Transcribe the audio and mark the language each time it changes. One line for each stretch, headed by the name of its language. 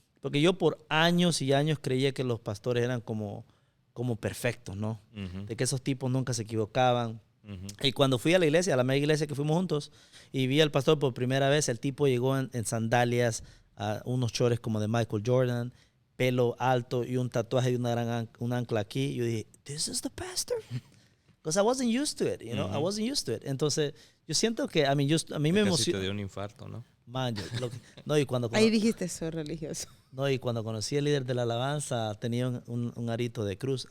Spanish: Porque yo por años y años creía que los pastores eran como perfectos, ¿no? De que esos tipos nunca se equivocaban. Y cuando fui a la iglesia, a la media iglesia que fuimos juntos, y vi al pastor por primera vez, el tipo llegó en sandalias, unos chores como de Michael Jordan, pelo alto y un tatuaje de un ancla aquí. Y yo dije,
English: this is the pastor? Because I wasn't used to it, you know? I wasn't used to it.
Spanish: Entonces, yo siento que, a mí me emociona. Casi te dio un infarto, ¿no? Man, no, y cuando ahí dijiste, soy religioso. No, y cuando conocí al líder de la alabanza, tenía un arito de cruz.